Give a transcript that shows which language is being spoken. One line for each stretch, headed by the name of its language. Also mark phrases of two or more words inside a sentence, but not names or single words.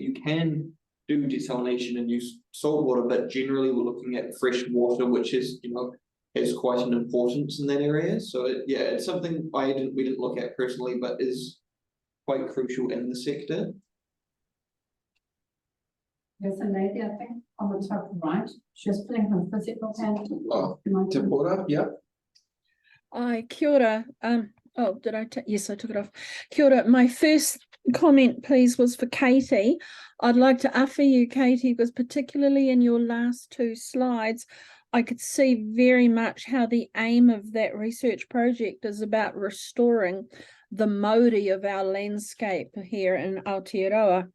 English: You can do desalination and use salt water, but generally we're looking at fresh water, which is, has quite an importance in that area. So yeah, it's something we didn't look at personally, but is quite crucial in the sector. There's a lady, I think, on the top right. She's putting her physical hand. Oh, Te Pora, yeah.
Māori: Kia ora.
English: Yes, I took it off.
Māori: Kia ora.
English: My first comment, please, was for Katie. I'd like to offer you, Katie, because particularly in your last 2 slides, I could see very much how the aim of that research project is about restoring the Māori of our landscape here in Aotearoa.